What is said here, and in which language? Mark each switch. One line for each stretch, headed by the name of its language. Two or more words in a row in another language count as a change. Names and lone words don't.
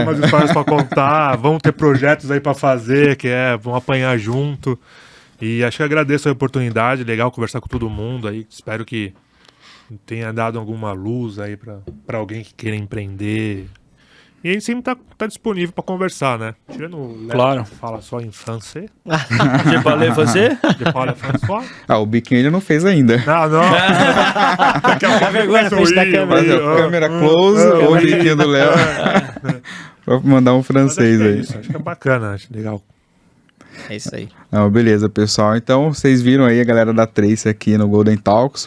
Portuguese: Tem algumas histórias pra contar. Vamos ter projetos aí pra fazer, vamos apanhar junto. E acho que agradeço a oportunidade. Legal conversar com todo mundo aí. Espero que tenha dado alguma luz aí pra alguém que queira empreender. E a gente sempre tá disponível pra conversar, né? Tirando o Léo, claro. Que fala só em francês.
French: Je parle français? Je parle François.
Portuguese: O biquinho ele não fez ainda. Não. Daqui a pouco vergonha, frente da câmera. Fazer a câmera close, ou o biquinho do Léo. Pra mandar um francês aí. Acho que é bacana, acho legal. É isso aí. Beleza, pessoal. Então, vocês viram aí a galera da Trace aqui no Golden Talks.